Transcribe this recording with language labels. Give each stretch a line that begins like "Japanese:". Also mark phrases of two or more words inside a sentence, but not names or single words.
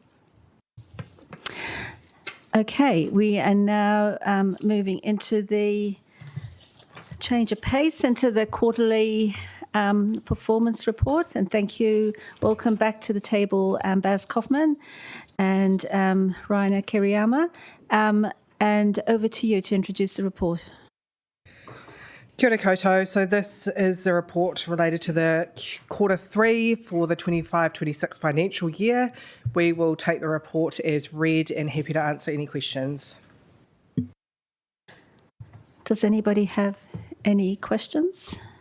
English: Okay, we are now moving into the change of pace into the quarterly performance report. And thank you. Welcome back to the table, Baz Kaufman and Raina Kiriyama. And over to you to introduce the report.
Māori: Kia ora koutou.
English: So this is the report related to the quarter 3 for the 25-26 financial year. We will take the report as read and happy to answer any questions. Does anybody have any questions?